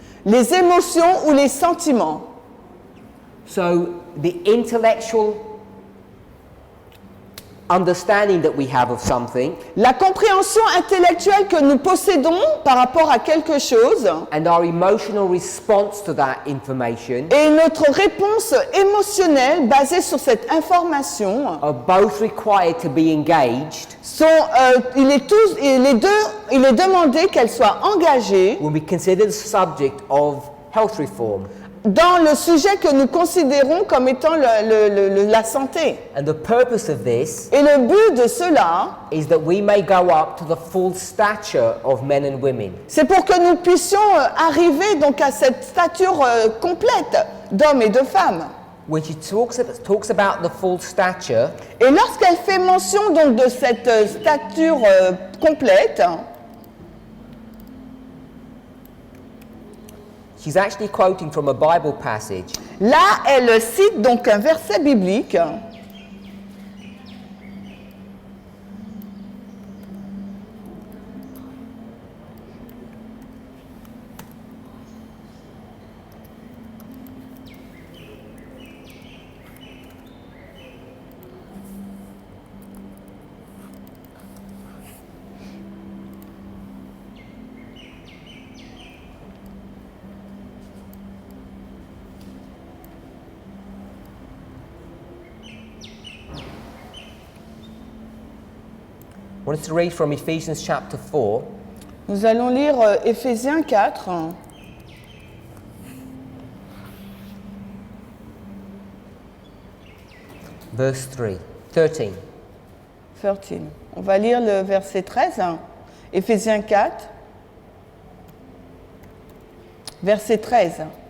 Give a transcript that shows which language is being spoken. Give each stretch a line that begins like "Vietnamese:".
French: Les émotions ou les sentiments.
English: So the intellectual understanding that we have of something
French: La compréhension intellectuelle que nous possédons par rapport à quelque chose
English: and our emotional response to that information
French: et notre réponse émotionnelle basée sur cette information
English: are both required to be engaged
French: sont, il est demandé qu'elles soient engagées
English: when we consider the subject of health reform.
French: dans le sujet que nous considérons comme étant la santé.
English: And the purpose of this
French: Et le but de cela,
English: is that we may go up to the full stature of men and women.
French: c'est pour que nous puissions arriver donc à cette stature complète d'hommes et de femmes.
English: When she talks about the full stature,
French: Et lorsqu'elle fait mention donc de cette stature complète,
English: she's actually quoting from a Bible passage.
French: là elle cite donc un verset biblique.
English: I want us to read from Ephesians chapter 4,
French: Nous allons lire Éphésiens 4,
English: verse 13.
French: 13. On va lire le verset 13, Éphésiens 4, verset 13.